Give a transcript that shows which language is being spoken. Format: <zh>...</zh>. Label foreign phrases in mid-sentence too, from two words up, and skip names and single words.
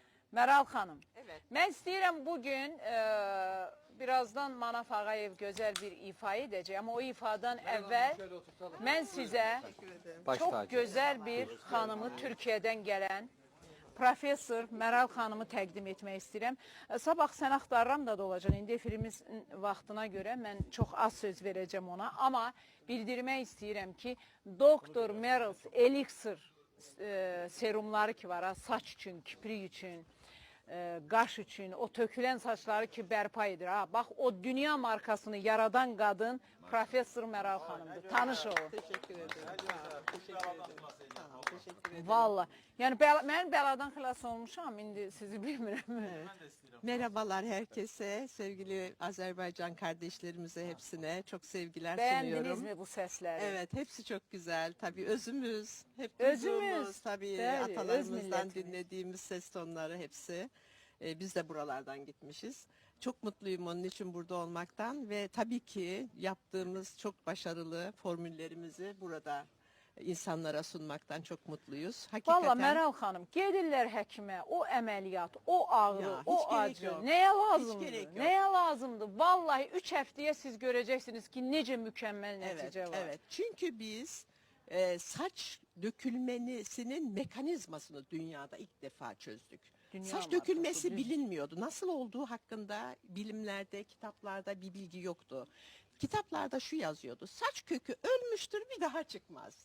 <tr>Meral Hanım, Evet.</tr> <az>ben istəyirəm bugün birazdan Manaf Ağayev güzel bir ifa edəcək.</az> <tr>Ama o ifadan evvel ben size çok güzel bir hanımı Türkiye'den gelen Profesör Meral Hanımı</tr> <az>təqdim etmək istəyirəm. Sabah sən axtarıram da olacaq. İndi efirimiz vaxtına görə mən çox az söz verəcəm ona. Amma bildirmək istəyirəm ki, Doktor Meryl Elixir serumları ki var, saç üçün, kiprik üçün, qaş üçün, o tökülən saçları ki bərpa edir. Ha, bax o dünya markasını yaradan qadın Profesör Meral Hanımdır. Tanış olun.</az> <tr>Teşekkür ederim. Sağ ol, teşekkür ederim. Sağ ol, teşekkür ederim.</tr> <az>Valla. Yəni mən bəladan xilas olmuşam, indi sizi bilmirəm.</az> <tr>Evet. Merhabalar herkese, sevgili Azerbaycan kardeşlerimize hepsine çok sevgiler Beğendiniz sunuyorum. mi bu sesleri? Evet, hepsi çok güzel. Tabii özümüz, hep Özümüz. duyduğumuz, tabii Tabii, öz atalarımızdan milletimiz. dinlediğimiz ses tonları hepsi. Biz de buralardan gitmişiz. Çok mutluyum onun için burada olmaktan ve tabii ki yaptığımız çok başarılı formüllerimizi burada insanlara sunmaktan çok mutluyuz. Hakikaten.</tr> <az>Valla Meral Hanım, gedirlər həkimə, o əməliyyat, o ağrı,</az> <tr>Ya, hiç</tr> <az>o</az> <tr>gerek</tr> <az>acı,</az> <tr>yok.</tr> <az>nəyə</az> <tr>Hiç</tr> <az>lazımdır?</az> <tr>gerek yok.</tr> <az>Nəyə lazımdır? Vallahi 3 həftəyə siz görəcəksiniz ki, necə mükəmməl</az> <tr>Evet,</tr> <az>nəticə var.</az> <tr>evet. Çünkü biz saç dökülmesinin mekanizmasını dünyada ilk defa çözdük.</tr> <az>Dünya</az> <tr>Saç</tr> <az>markası,</az> <tr>dökülmesi</tr> <az>düz.</az> <tr>bilinmiyordu. Nasıl olduğu hakkında bilimlerde, kitaplarda bir bilgi yoktu. Kitaplarda şu yazıyordu. Saç kökü ölmüştür, bir daha çıkmaz.</tr>